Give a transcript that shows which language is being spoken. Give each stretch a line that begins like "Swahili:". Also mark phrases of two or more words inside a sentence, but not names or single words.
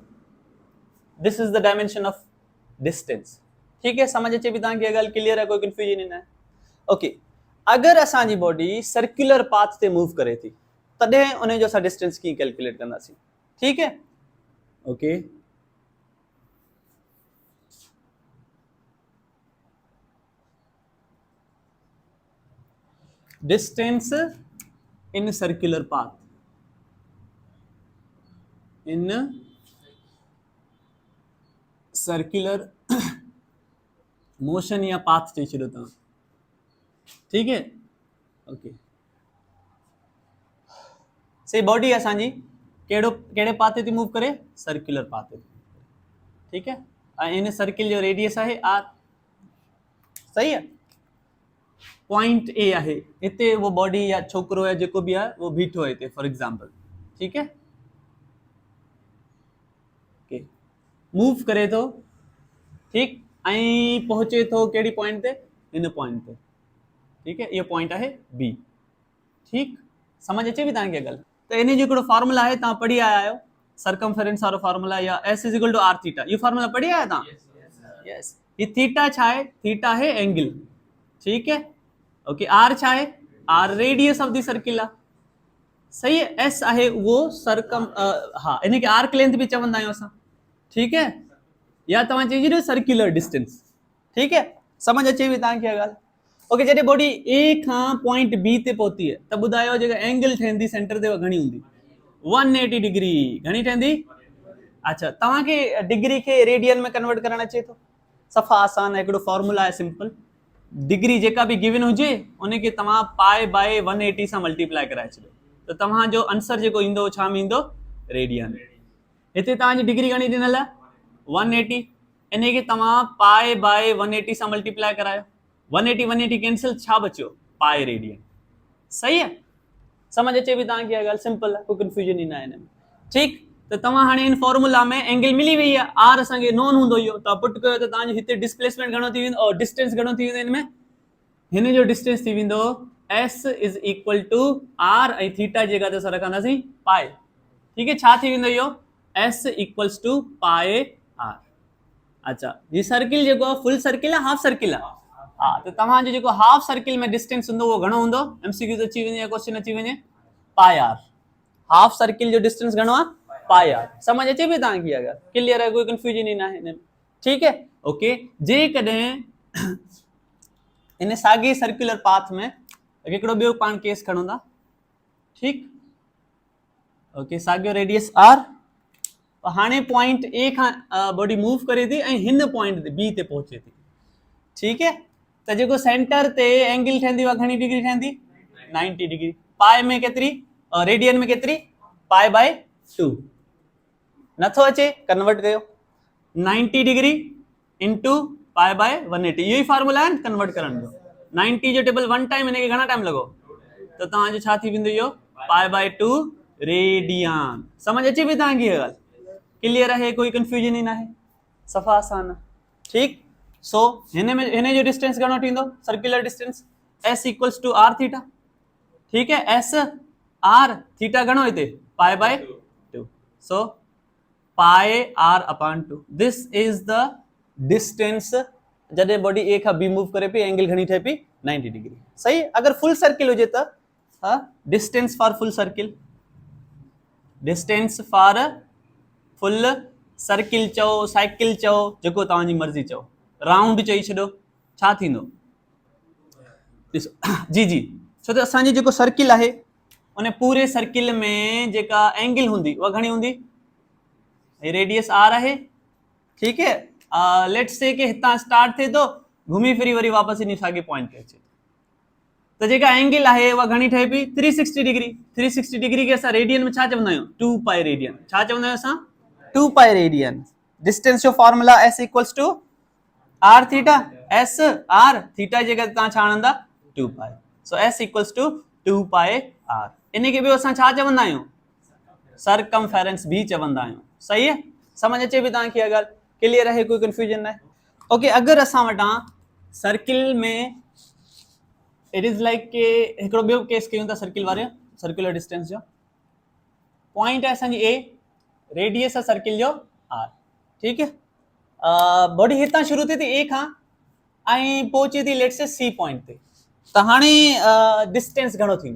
English: this is the dimension of distance,
Hindi: ठीक है।
Sindhi: समझ अचे भी तव्हांखे? ॻाल्हि क्लियर है, कोई कंफ्यूजन ही न है। ओके, अगर असांजी
English: body circular path
Sindhi: ते मूव करे थी, तॾहिं उनजो असां डिस्टेंस कीअं कैलकुलेट कंदासीं,
Hindi: ठीक है।
English: okay, distance in circular path, in circular motion
Sindhi: या पाथ चई छॾियो तव्हां,
Hindi: ठीक है।
Sindhi: ओके, से बॉडी असांजी कहिड़े पाथ ते मूव करे?
English: circular path
Sindhi: ते,
Hindi: ठीक है।
Sindhi: ऐं इन सर्किल जो रेडियस आहे आर,
Hindi: सही है।
Sindhi: पॉइंट ए आहे, हिते वो बॉडी या छोकिरो या जेको भी आहे वो बीठो है हिते,
English: for example,
Hindi: ठीक है।
Sindhi: ओके, मूव करे थो, ठीक, ऐं पहुचे थो कहिड़ी पॉइंट ते, इन पॉइंट ते,
Hindi: ठीक है,
Sindhi: इहो पॉइंट आहे बी, ठीक, समझ अचे बि तव्हांखे ॻाल्हि। त इन जो हिकिड़ो फॉर्मूला आहे, तव्हां पढ़ी आया आहियो, सरकमफेरेंस वारो फॉर्मूला, या
English: s is equal to r theta,
Sindhi: इहो फॉर्मूला पढ़ी आया तव्हां? यस। ये थीटा छा आहे?
Hindi: थीटा है एंगल, ठीक है, ओके।
Sindhi: आर छा आहे?
English: r radius of the circle आहे,
Hindi: सही है।
Sindhi: एस आहे वो सरकम, हाँ, इनके
English: arc length
Sindhi: भी चवंदा आहियूं असां,
Hindi: ठीक है,
Sindhi: या तव्हां चइजो न
English: circular distance,
Hindi: ठीक है,
Sindhi: समझ अचे बि तव्हांखे ॻाल्हि। ओके, जॾहिं बॉडी ए खां पॉइंट बी ते पहुती है त ॿुधायो जेका एंगल ठहंदी सेंटर ते घणी हूंदी? 180 डिग्री। घणी ठहंदी? अच्छा, तव्हांखे डिग्री खे रेडियन में कन्वर्ट करणु अचे थो? सफ़ा आसान है, हिकिड़ो फॉर्मूला आहे सिंपल, डिग्री जेका भी गिवन हुजे उनखे तव्हां
English: pi by 180
Sindhi: सां मल्टीप्लाई कराए छॾियो, त तव्हांजो आंसर जेको ईंदो छा में ईंदो? रेडियन। हिते तव्हांजी डिग्री घणी ॾिनल आहे? 180, इनखे तव्हां
English: pi by 180
Sindhi: सां मल्टीप्लाई करायो, 180 180 कैंसिल, छा बचियो?
English: pi radian,
Hindi: सही है।
Sindhi: समझ अचे बि तव्हांखे ॻाल्हि, सिंपल आहे, कोई कंफ्यूजन ई न आहे हिन में, ठीकु। त तव्हां हाणे इन फॉर्मूला में एंगल मिली वई आहे, आर असांखे नोन हूंदो इहो, तव्हां पुट कयो त तव्हांजो हिते डिस्प्लेसमेंट घणो थी वेंदो, और डिस्टेंस घणो थी वेंदो? हिन में हिन जो डिस्टेंस थी वेंदो
English: s is equal to r
Sindhi: ऐं थीटा जेका त असां रखंदासीं पाए,
Hindi: ठीक है,
Sindhi: छा थी वेंदो इहो?
English: s equals to pi r.
Sindhi: अच्छा, ये सर्किल जेको आहे
English: full circle
Sindhi: आहे,
English: half circle
Sindhi: आहे? हाँ, तो तव्हांजो जेको
English: half circle
Sindhi: में डिस्टेंस हूंदो उहो घणो हूंदो? एमसीक्यू त अची वञे या क्वेश्चन अची वञे,
English: pi r. half circle
Sindhi: जो डिस्टेंस घणो आहे?
English: pi r.
Sindhi: समझ अचे पई तव्हांखे? अगरि क्लियर है, कोई कंफ्यूजन ई न आहे,
Hindi: ठीक है, ओके।
Sindhi: जेकॾहिं इन साॻे सर्कुलर पाथ में हिकिड़ो ॿियो पाण केस खणूं था, ठीक, ओके, साॻियो रेडियस आर, हाणे पॉइंट ए खां बॉडी मूव करे थी ऐं हिन पॉइंट ते बी ते पहुचे थी,
Hindi: ठीक है,
Sindhi: त जेको सेंटर ते एंगल ठहंदी उहा घणी डिग्री ठहंदी? 90 डिग्री। पाए में केतिरी, रेडियन में केतिरी?
English: pi by 2.
Sindhi: नथो अचे?
English: कन्वर्ट कयो, 90 degree into pi by 180,
Sindhi: इहो ई फॉर्मूला आहे न कन्वर्ट करण जो। 90 जो टेबल 1 टाइम, हिनखे घणा टाइम लॻो? त तव्हांजो छा थी वेंदो इहो?
English: pi by 2 radian.
Sindhi: समझ अचे पई तव्हांखे इहा ॻाल्हि? क्लियर आहे, कोई कंफ्यूजन ई न आहे, सफ़ा आसान आहे, ठीक। सो हिन में हिन जो डिस्टेंस घणो थींदो?
English: circular distance s equals to r theta,
Hindi: ठीक है,
English: s r theta
Sindhi: घणो हिते?
English: pi by 2, so pi r upon 2, this is the distance
Sindhi: जॾहिं बॉडी ए खां बी मूव करे पई, एंगल घणी ठहे पई? 90 डिग्री, सही। अगर
English: full circle
Sindhi: हुजे त
English: distance for full circle, distance for full circle
Sindhi: चओ, साइकिल चओ, जेको तव्हांजी मर्ज़ी चओ, राउंड चई छॾो, छा थींदो? ॾिसो जी जी, छो त असांजी जेको सर्किल आहे उन पूरे सर्किल में जेका एंगल हूंदी उहा घणी हूंदी? रेडियस आर आहे,
Hindi: ठीक है,
English: let's say
Sindhi: कि हितां स्टार्ट थिए थो, घुमी फिरी वरी वापस इन साॻे पॉइंट ते अचे, त जेका एंगल आहे उहा घणी ठहे पई? 360 डिग्री। 360 डिग्री खे असां रेडियन में छा चवंदा आहियूं?
English: 2 pi radian.
Sindhi: छा चवंदा आहियूं असां?
English: 2 pi radian.
Sindhi: डिस्टेंस जो फॉर्मूला
English: s equals to r theta, s r theta
Sindhi: जेका तव्हां छा आणंदा?
English: 2 pi, so s equals to 2 pi r.
Sindhi: इनखे ॿियो असां छा चवंदा आहियूं? सरकमफेरेंस भी चवंदा आहियूं,
Hindi: सही है।
Sindhi: समझ अचे बि तव्हांखे अगरि? क्लियर आहे, कोई कंफ्यूजन न आहे, ओके। अगरि असां वटां सर्किल में
English: it is like
Sindhi: के हिकिड़ो ॿियो केस कयूं था सर्किल वारे,
English: circular distance
Sindhi: जो पॉइंट आहे असांजी ए, रेडियस आहे सर्किल जो आर,
Hindi: ठीक है,
Sindhi: बॉडी हितां शुरू थिए थी ए खां ऐं पहुचे थी
English: let's say
Sindhi: सी पॉइंट ते, त हाणे डिस्टेंस घणो थींदो?